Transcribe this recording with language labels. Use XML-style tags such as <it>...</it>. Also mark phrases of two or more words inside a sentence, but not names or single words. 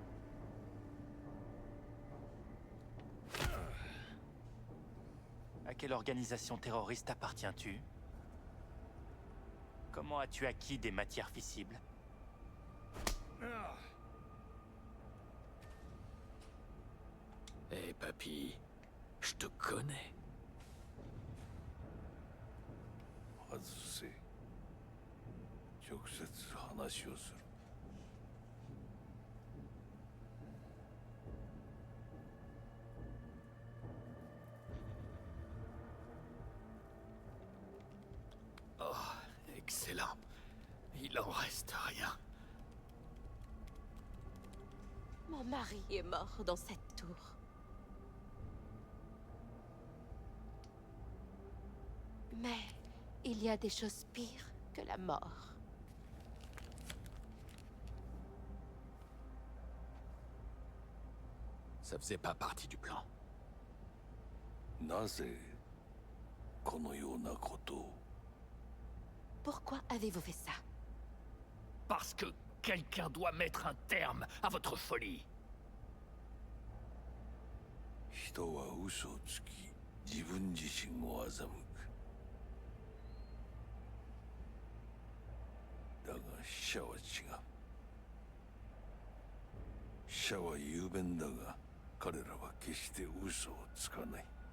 <fr>À quelle organisation terroriste appartiens-tu? Comment as-tu acquis des matières fissibles? Hé, papy, je te connais.</fr> <ja>外せ。直接話をする。</ja> <fr>Oh, excellent. Il en reste rien. Mon mari est mort dans cette tour. Mais Il y a des choses pires que la mort. Ça faisait pas partie du plan.</fr> <ja>なぜこのようなことを</ja> <fr>Pourquoi avez-vous fait ça? Parce que quelqu'un doit mettre un terme à votre folie.</fr> <ja>人は嘘をつき自分自身を欺く。だが死者は違う。死者は雄弁だが彼らは決して嘘をつかない。</ja>